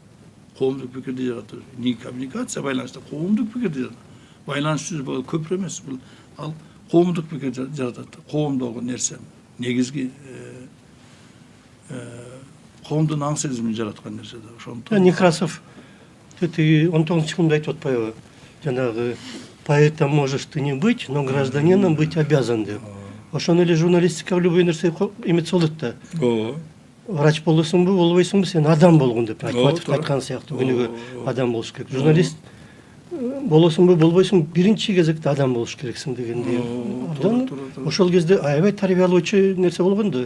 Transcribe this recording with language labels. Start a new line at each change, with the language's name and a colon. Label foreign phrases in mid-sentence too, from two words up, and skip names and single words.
Kyrgyz: Не коммуникация байланышта, коомдук пикирди байланыш жүзү көпүрө эмес. Бул ал коомдук пикир жаратат. Коомдогу нерсе негизги коомдун аң сезимин жараткан нерсе да. Ошондуктан Некрасов 19-чы айтып атпайбы?
Russian: Жанагы поэтом можешь ты не быть, но гражданином быть обязан деп.
Kyrgyz: Ошону эле журналистика любой нерсе эметсе болот да. Врач болосуңбу, болбойсуңбу, сен адам болгун деп айткан сыяктуу күнүгө адам болуш керек. Журналист болосуңбу, болбойсуңбу, биринчи кезекте адам болуш керексиң дегендей. Ошол кезде аябай тарбиялоочу нерсе болгонду.